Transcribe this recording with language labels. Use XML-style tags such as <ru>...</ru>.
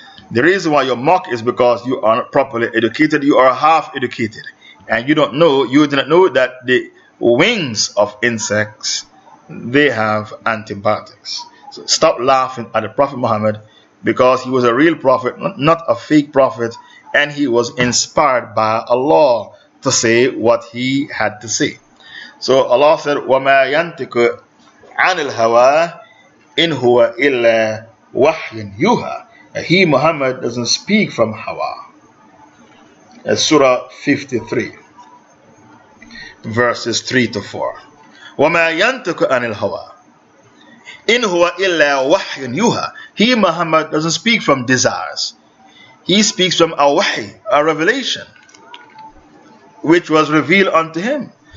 <en>The reason why you mock is because you are not properly educated, you are half educated, and you do not know that the wings of insects, they have antibiotics. So stop laughing at the Prophet Muhammad, because he was a real prophet, not a fake prophet, and he was inspired by Allah to say what he had to say. So Allah said,</en> <ar>وَمَا يَنْتِقُ عَنِ الْهَوَىٰ إِنْ هُوَ إِلَّا وَحْيٌ يُوحَىٰ.</ar> <en>He, Muhammad, doesn't speak from Hawa. Surah 53, verses 3 to 4.</en> <ar>وَمَا يَنْتِقُ عَنِ الْهَوَىٰ إِنْ هُوَ إِلَّا وَحْيٌ يُوحَىٰ.</ar> <en>He, Muhammad, doesn't speak from desires. He speaks from a wahy, a revelation, which was revealed unto him.</en>